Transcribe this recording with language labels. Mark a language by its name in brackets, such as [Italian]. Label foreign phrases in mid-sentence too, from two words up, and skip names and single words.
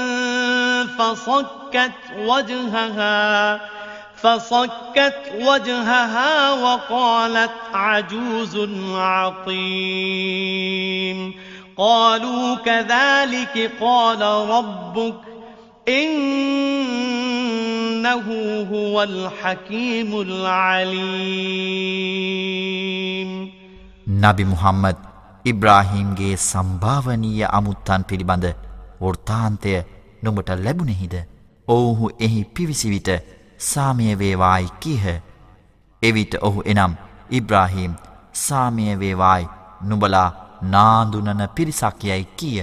[Arabic] فصكت وجهها وقالت عجوز عقيم قالوا كذلك قال ربك إنه هو الحكيم العليم [Sinhala] නබි මුහම්මද් ඉබ්‍රාහීම්ගේ සම්භාවනීය අමුත්තන් පිළිබඳ වෘත්තාන්තය නුඹට ලැබුණෙහිද? ඔවුහු එහි පිවිසි විට සාමය වේවායි කීහ. එවිට ඔහු එනම් ඉබ්‍රාහීම් සාමය වේවායි නුඹලා නාඳුනන පිරිසක් යයි කීය.